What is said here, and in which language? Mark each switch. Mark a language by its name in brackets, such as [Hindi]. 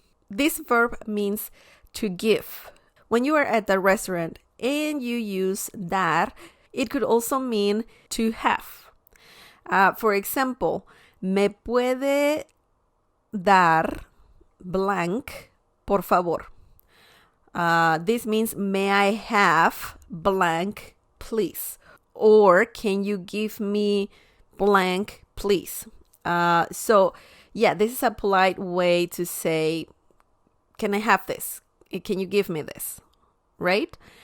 [English] This verb means to give. When you are at the restaurant and you use dar, it could also mean to have. For example, [Spanish] ¿me puede dar blank, por favor? [English] This means, may I have blank, please? Or can you give me blank, please? So, yeah, this is a polite way to say, can I have this? Can you give me this? Right?